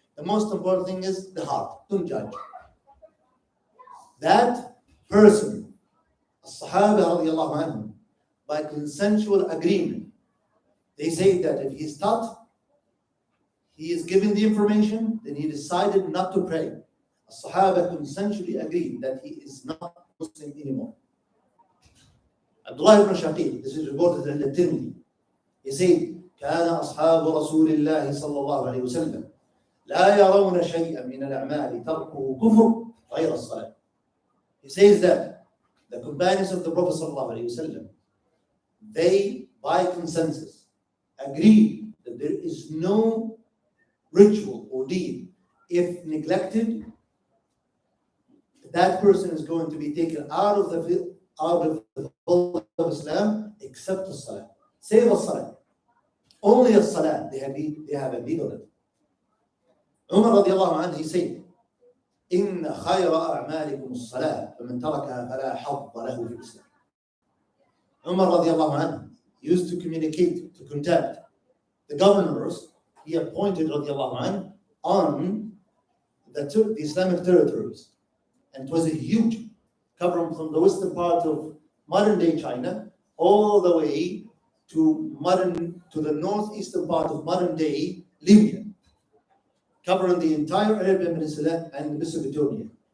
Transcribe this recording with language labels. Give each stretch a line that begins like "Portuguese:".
English: The most important thing is the heart. Don't judge. That person, As-Sahaba radiallahu anhum, by consensual agreement, they say that if he's taught, he is given the information, then he decided not to pray. As-Sahaba consensually agreed that he is not Muslim anymore. Abdullah ibn Shaqiq, this is reported in the Tirmidhi. He said,
Arabic: كان أصحاب رسول الله صلى الله عليه وسلم لا يرون شيئا من الأعمال تركه كفر غير الصلاة.
English: He says that the companions of the Prophet
Arabic: صلى الله عليه وسلم,
English: they by consensus agreed that there is no ritual or deed, if neglected, that person is going to be taken out of the fold of Islam, except the Salah. Save the Salah. Only the Salah, they have agreed on it.
Arabic: Umar radiallahu anhu,
English: he said,
Arabic: إن خير أعمالكم الصلاة فمن تركها فلا حظ له في الإسلام.
English: Umar radiallahu anhu used to communicate, to contact the governors he appointed radiallahu anhu on the Islamic territories. And it was a huge, covering from the western part of modern day China all the way to the northeastern part of modern day Libya, covering the entire Arabian Peninsula and Mesopotamia.